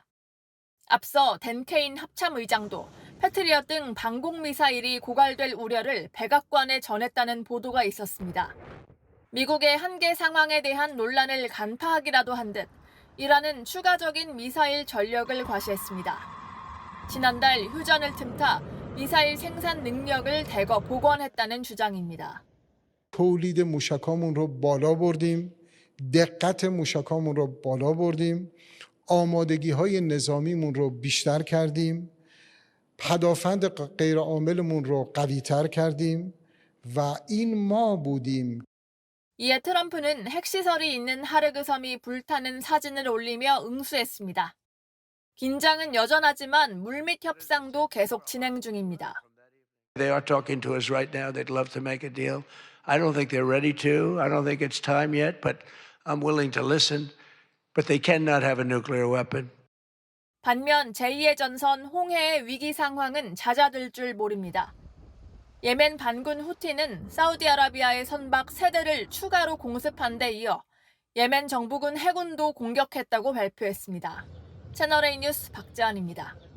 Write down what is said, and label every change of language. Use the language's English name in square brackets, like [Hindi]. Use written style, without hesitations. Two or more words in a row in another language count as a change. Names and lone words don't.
[Korean] 앞서 댄 케인 합참의장도 패트리엇 등 방공미사일이 고갈될 우려를 백악관에 전했다는 보도가 있었습니다. 미국의 한계 상황에 대한 논란을 간파하기라도 한 듯 이란은 추가적인 미사일 전력을 과시했습니다. 지난달 휴전을 틈타 미사일 생산 능력을 대거 복원했다는 주장입니다. [Persian] تولید موشکامون رو بالا بردیم، دقت موشکامون رو بالا بردیم، آمادگی‌های نظامیمون رو بیشتر کردیم، پدافند غیرعاملمون رو قوی‌تر کردیم و این ما بودیم. [Korean] 이에 트럼프는 핵시설이 있는 하르그 섬이 불타는 사진을 올리며 응수했습니다. 긴장은 여전하지만 물밑 협상도 계속 진행 중입니다. [English] They are talking to us right now. They'd love to make a deal. I don't think they're ready to. I don't think it's time yet, but I'm willing to listen. But they cannot have a nuclear weapon. [Korean] 반면 제2의 전선 홍해의 위기 상황은 잦아들 줄 모릅니다. 예멘 반군 후티는 사우디아라비아의 선박 3대를 추가로 공습한 데 이어 예멘 정부군 해군도 공격했다고 발표했습니다. 채널A 뉴스 박지안입니다.